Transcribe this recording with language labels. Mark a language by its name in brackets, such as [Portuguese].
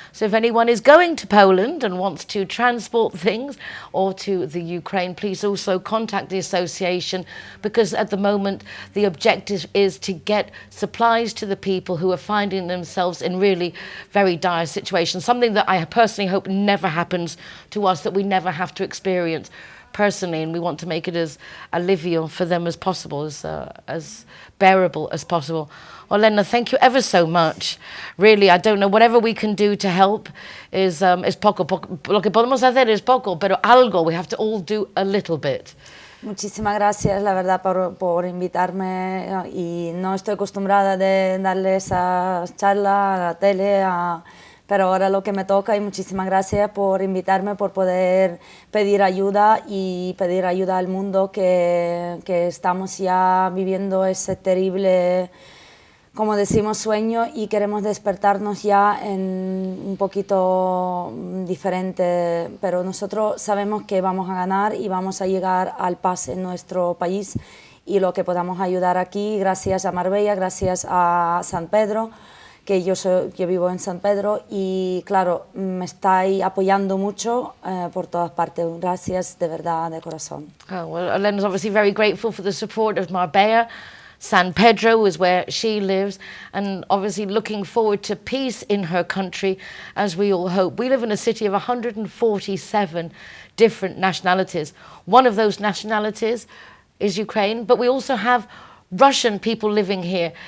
[English] So if anyone is going to Poland and wants to transport things, or to the Ukraine, please also contact the association, because at the moment the objective is to get supplies to the people who are finding themselves in really very dire situations, something that I personally hope never happens to us, that we never have to experience personally, and we want to make it as alivio for them as possible, as bearable as possible. Olena, thank you ever so much. Really, I don't know, whatever we can do to help is poco. [Spanish] Lo que podemos hacer es poco, pero algo, [English] we have to all do a little bit. [Spanish] Muchísimas gracias, la verdad, por invitarme, y no estoy acostumbrada de darle esa charla a la tele, pero ahora lo que me toca, y muchísimas gracias por invitarme, por poder pedir ayuda y pedir ayuda al mundo, que estamos ya viviendo ese terrible, como decimos, sueño, y queremos despertarnos ya en un poquito diferente, pero nosotros sabemos que vamos a ganar y vamos a llegar al paz en nuestro país, y lo que podamos ayudar aquí, gracias a Marbella, gracias a San Pedro, que yo vivo en San Pedro, y claro, me estáis apoyando mucho por todas partes. Gracias de verdad, de corazón. [English] Oh, well, Olena's obviously very grateful for the support of Marbella. San Pedro is where she lives, and obviously looking forward to peace in her country, as we all hope. We live in a city of 147 different nationalities. One of those nationalities is Ukraine, but we also have Russian people living here.